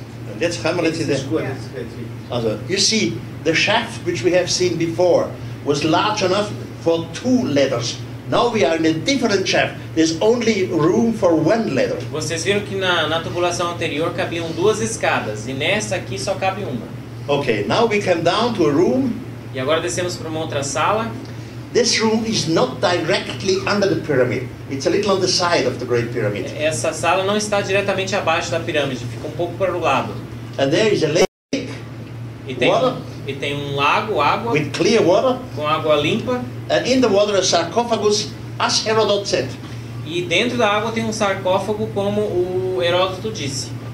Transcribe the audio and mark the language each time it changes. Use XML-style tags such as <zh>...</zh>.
<en>And let's hammer it in there. Goed. Also, you see, the shaft which we have seen before was large enough for 2 ladders. Now we are in a different shaft. There's only room for 1 ladder.</en> <pt>Vocês viram que na tubulação anterior cabiam 2 escadas e nessa aqui só cabe uma.</pt> <en>Okay, now we come down to a room.</en> <pt>E agora descemos para uma outra sala.</pt> <en>This room is not directly under the pyramid. It's a little on the side of the Great Pyramid.</en> <pt>Essa sala não está diretamente abaixo da pirâmide, fica um pouco para o lado.</pt> <en>And there is a lake.</en> <pt>E tem um lago, água.</pt> <en>With clear water.</en> <pt>Com água limpa.</pt> <en>And in the water a sarcophagus, as Herodotus said.</en> <pt>E dentro da água tem um sarcófago, como o Heródoto disse.</pt>